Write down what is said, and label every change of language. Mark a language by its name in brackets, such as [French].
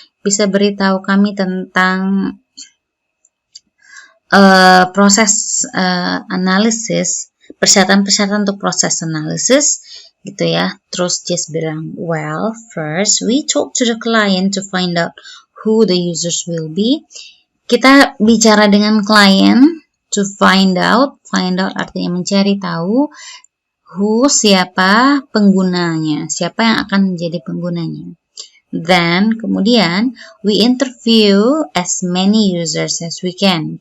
[Indonesian] Bisa beritahu kami tentang proses analisis, persyaratan-persyaratan untuk proses analisis, gitu ya. Terus Jess bilang, [English] well, first we talk to the client to find out who the users will be. [Indonesian] Kita bicara dengan klien [English] to find out [Indonesian] artinya mencari tahu, who siapa penggunanya, siapa yang akan menjadi penggunanya. [English] Then kemudian we interview as many users as we can.